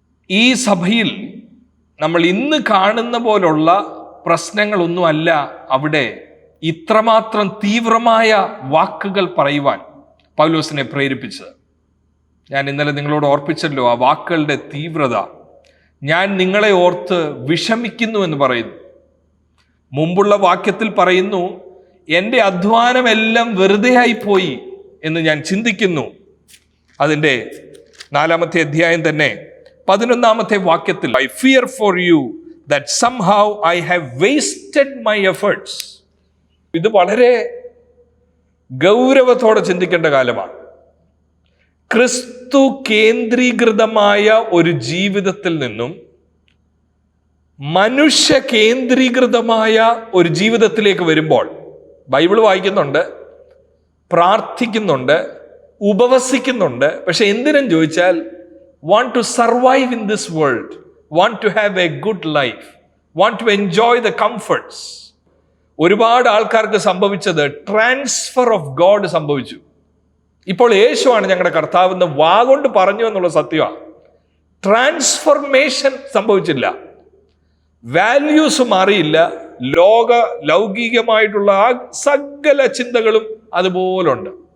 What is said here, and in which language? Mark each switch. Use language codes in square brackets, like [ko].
[ml] ഈ സഭയിൽ നമ്മൾ ഇന്ന് കാണുന്ന പോലുള്ള പ്രശ്നങ്ങളൊന്നുമല്ല അവിടെ ഇത്രമാത്രം തീവ്രമായ വാക്കുകൾ പറയുവാൻ പൗലോസിനെ പ്രേരിപ്പിച്ചത്. ഞാൻ ഇന്നലെ നിങ്ങളോട് ഓർപ്പിച്ചല്ലോ ആ വാക്കുകളുടെ തീവ്രത. ഞാൻ നിങ്ങളെ ഓർത്ത് വിഷമിക്കുന്നു എന്ന് പറയുന്നു. മുമ്പുള്ള വാക്യത്തിൽ പറയുന്നു, എൻ്റെ അധ്വാനമെല്ലാം വെറുതെ ആയിപ്പോയി എന്ന് ഞാൻ ചിന്തിക്കുന്നു. അതിൻ്റെ 4-ാമത്തെ അധ്യായം തന്നെ 11-ാമത്തെ വാക്യത്തിൽ, [en] I fear for you that somehow I have wasted my efforts. [ml] ഇത് വളരെ ഗൗരവത്തോടെ ചിന്തിക്കേണ്ട കാലമാണ്. ക്രിസ്തു കേന്ദ്രീകൃതമായ ഒരു ജീവിതത്തിൽ നിന്നും മനുഷ്യ കേന്ദ്രീകൃതമായ ഒരു ജീവിതത്തിലേക്ക് വരുമ്പോൾ, ബൈബിൾ വായിക്കുന്നുണ്ട്, പ്രാർത്ഥിക്കുന്നുണ്ട്, ഉപവസിക്കുന്നുണ്ട്. പക്ഷെ എന്തിനും ചോദിച്ചാൽ [en] want to survive in this world, want to have a good life, want to enjoy the comforts. [ml] ഒരുപാട് ആൾക്കാർക്ക് സംഭവിച്ചത് ട്രാൻസ്ഫർ ഓഫ് ഗോഡ് സംഭവിച്ചു. ഇപ്പോൾ യേശുവാണ് ഞങ്ങളുടെ കർത്താവ് എന്ന് വാഗൊണ്ട് പറഞ്ഞു എന്നുള്ള സത്യമാണ്. ട്രാൻസ്ഫർമേഷൻ സംഭവിച്ചില്ല. വാല്യൂസ് മാറിയില്ല. ലൗകികമായിട്ടുള്ള ആ സകല ചിന്തകളും അതുപോലുണ്ട്.